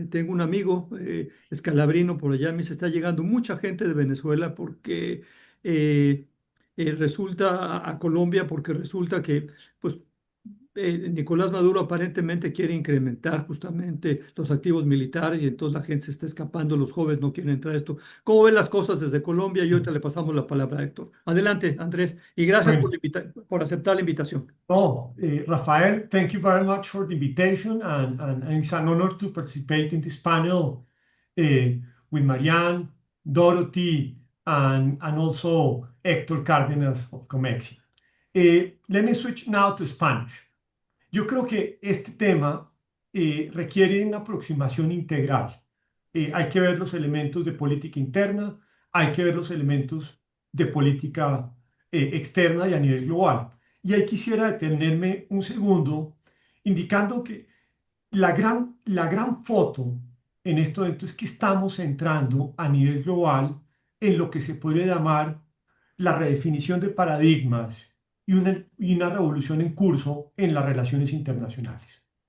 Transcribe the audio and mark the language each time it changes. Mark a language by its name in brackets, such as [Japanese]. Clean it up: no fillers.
[Spanish] Tengo un amigo escalabrino por allá. Me dice, está llegando mucha gente de Venezuela porque eh, resulta a Colombia porque resulta que pues Nicolás Maduro aparentemente quiere incrementar justamente los activos militares y entonces la gente se está escapando, los jóvenes no quieren entrar a esto. ¿Cómo ven las cosas desde Colombia? Y ahorita le pasamos la palabra a Héctor. Adelante, Andrés, y gracias Bueno, por aceptar la invitación. [English] no, Rafael, thank you very much for the invitation, and it's an honor to participate in this panel with Marianne, Dorothy, and also Héctor Cárdenas of Comexi. Let me switch now to Spanish. [Spanish] Yo creo que este tema requiere una aproximación integral. Hay que ver los elementos de política interna, hay que ver los elementos de política externa y a nivel global. Y ahí quisiera detenerme un segundo indicando que la gran foto en este momento es que estamos entrando a nivel global en lo que se podría llamar la redefinición de paradigmas y una revolución en curso en las relaciones internacionales.